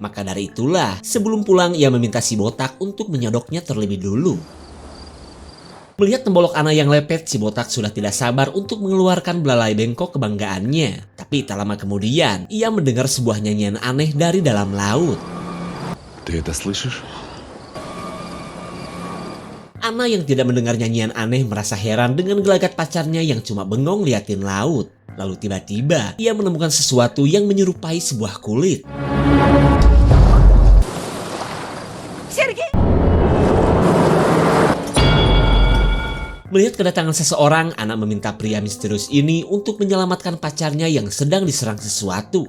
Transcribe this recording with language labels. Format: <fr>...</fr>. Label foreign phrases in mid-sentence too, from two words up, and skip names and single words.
<id>Maka dari itulah, sebelum pulang ia meminta si botak untuk menyodoknya terlebih dulu. Melihat tembolok Anna yang lepet, si botak sudah tidak sabar untuk mengeluarkan belalai bengkok kebanggaannya. Tapi tak lama kemudian, ia mendengar sebuah nyanyian aneh dari dalam laut.</id> <ru>Ты это слышишь?</ru> <id>Anna yang tidak mendengar nyanyian aneh merasa heran dengan gelagat pacarnya yang cuma bengong liatin laut. Lalu tiba-tiba ia menemukan sesuatu yang menyerupai sebuah kulit. Melihat kedatangan seseorang, Anna meminta pria misterius ini untuk menyelamatkan pacarnya yang sedang diserang sesuatu.</id>